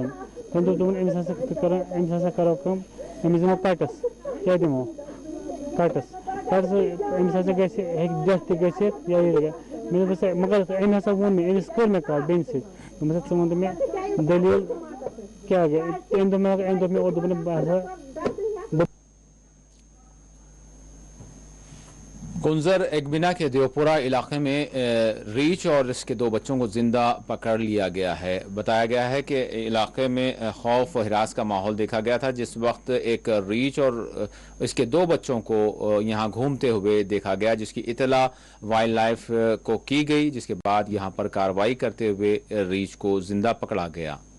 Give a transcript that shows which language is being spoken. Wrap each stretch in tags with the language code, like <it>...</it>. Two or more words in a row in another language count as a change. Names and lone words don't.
<ks>تٔمۍ دوٚپُن أمِس ہسا کرو کٲم أمِس دِمو کٹس کیٛاہ دِمو کٹس أمِس ہسا گژھِ ہیٚکہِ ڈیتھ تہِ گٔژھِتھ یا یہِ مےٚ دوٚپُس مگر أمۍ ہسا ووٚن مےٚ أمِس کٔر مےٚ کتھ بیٚنہِ سۭتۍ دوٚپمَس ژٕ وَن تہٕ مےٚ دٔلیٖل کیٛاہ گٔے أمۍ دوٚپ مےٚ اور دوٚپُن بہٕ ہسا</ks> <ur>کنزر ایگبینا کے دیوپورہ علاقے میں ریچھ اور اس کے 2 بچوں کو زندہ پکڑ لیا گیا ہے. بتایا گیا ہے کہ علاقے میں خوف و ہراس کا ماحول دیکھا گیا تھا جس وقت ایک ریچھ اور اس کے 2 بچوں کو یہاں گھومتے ہوئے دیکھا گیا, جس کی اطلاع</ur> <en>wild life</en> <ur>کو کی گئی, جس کے بعد یہاں پر کارروائی کرتے ہوئے ریچھ کو زندہ پکڑا گیا.</ur>